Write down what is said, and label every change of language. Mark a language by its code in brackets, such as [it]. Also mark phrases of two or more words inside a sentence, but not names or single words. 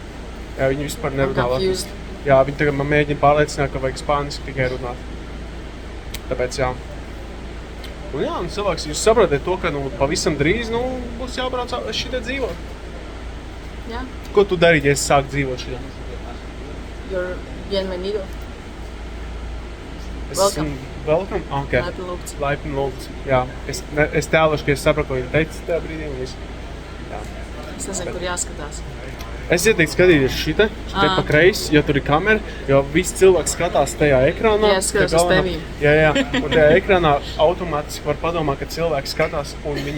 [lv] Jā, viņi vispār nerunā confused. latviski. Jā, viņi tagad man mēģina pārliecināt, ka vajag spāniski tikai runāt. Tāpēc jā. Un jā, un cilvēks, jūs saprotat to, ka pavisam drīz būs jābrauc šitā dzīvot. Jā. Ko tu darīji, ja es sāku dzīvot šitā? [en] You're bienvenido. Welcome. Welcome? Okay. [lv] Laipni lūgts. Laipni lūgts. Jā, es tēlošu, ka es sapratu, ko viņi teica tajā brīdī. Un visu. Jā. Es nezinu, kur jāskatās. Es ieteiktu skatīties šitā pa kreisi, jo tur ir kamera, jo visi cilvēki skatās tajā ekrānā. Jā, es skatos uz tevi. Jā, un tajā ekrānā automātiski var padomāt, ka cilvēki skatās un viņi